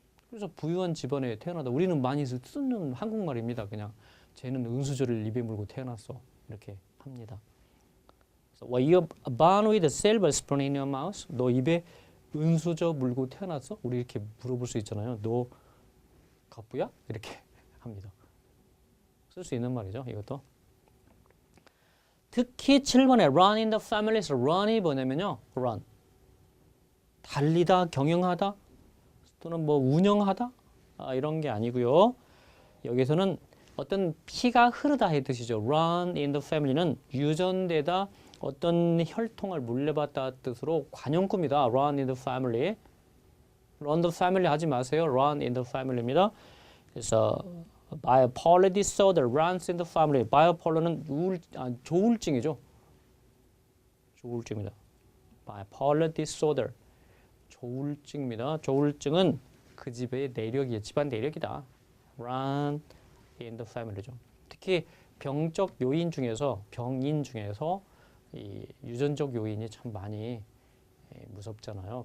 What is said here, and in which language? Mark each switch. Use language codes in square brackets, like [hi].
[ko] 그래서 부유한 집안에 태어나다. 우리는 많이 쓰는 한국말입니다. 그냥 쟤는 은수저를 입에 물고 태어났어. 이렇게 합니다. [en] So, well, you're born with a silver spoon in your mouth. [ko] 너 입에 은수저 물고 태어났어? 우리 이렇게 물어볼 수 있잖아요. 너 갑부야? 이렇게 합니다. 쓸 수 있는 말이죠. 이것도. 특히 7번에 [en] run in the family [ko] 에서 run이 뭐냐면요. run. 달리다, 경영하다. 또는 뭐 운영하다 이런 게 아니고요. 여기서는 어떤 피가 흐르다의 뜻이죠. [en] run in the family [ko] 는 유전되다 어떤 혈통을 물려받다 뜻으로 관용구입니다. [en] run in the family. run the family [ko] 하지 마세요. [en] run in the family입니다. 그래서 bipolar disorder runs in the family. [ko] bipolar는 조울증이죠. 조울증입니다. bipolar disorder. 조울증입니다. 조울증은 그 집의 내력이에요. 집안 내력이다. [en] run in the family [ko] 죠. 특히 병적 요인 중에서 병인 중에서 이 유전적 요인이 참 많이 무섭잖아요.